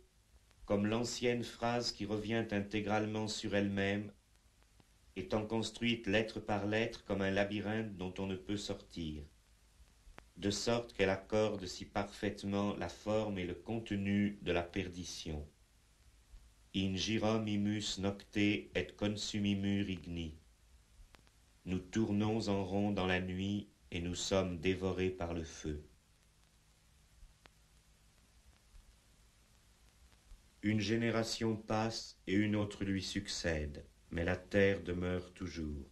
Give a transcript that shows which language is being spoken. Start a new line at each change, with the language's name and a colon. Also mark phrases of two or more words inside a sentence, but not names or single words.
French: comme l'ancienne phrase qui revient intégralement sur elle-même, étant construite lettre par lettre comme un labyrinthe dont on ne peut sortir, de sorte qu'elle accorde si parfaitement la forme et le contenu de la perdition.
Latin: In girom imus nocte et consumimur igni.
French: Nous tournons en rond dans la nuit et nous sommes dévorés par le feu. Une génération passe et une autre lui succède, mais la terre demeure toujours.